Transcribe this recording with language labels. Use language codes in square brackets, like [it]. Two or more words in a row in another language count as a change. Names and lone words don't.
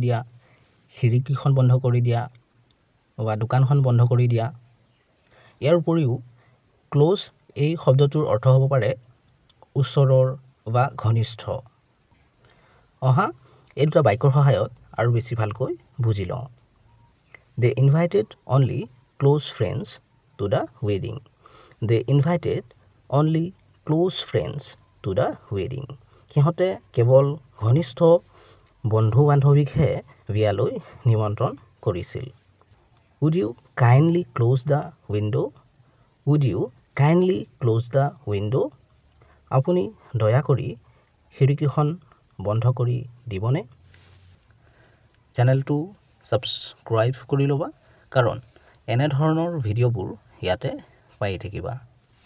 [as] দিয়া খিৰিকীখন বন্ধ কৰি দিয়া বা দোকানখন বন্ধ কৰি দিয়া ইয়াৰ উপৰিও ক্লোজ এই শব্দটোৰ অৰ্থ হ'ব পাৰে ওচৰৰ বা ঘনিষ্ঠ অহা এই দুটা বাক্যৰ সহায়ত আৰু বেছি ভালকৈ বুজি লওঁ [en] They invited only close friends to the wedding. They invited only close friends to the wedding. [as] সিহঁতে কেৱল ঘনিষ্ঠ বন্ধু বান্ধৱীকহে বিয়ালৈ নিমন্ত্ৰণ কৰিছিল [en] Would you kindly close the window? Would you kindly close the window? [as] আপুনি দয়া কৰি খিৰিকীখন বন্ধ কৰি দিবনে চেনেলটো সাবস্ক্ৰাইব কৰি ল'বা কাৰণ এনে ধৰণৰ ভিডিঅ'বোৰ ইয়াতে পাই থাকিবা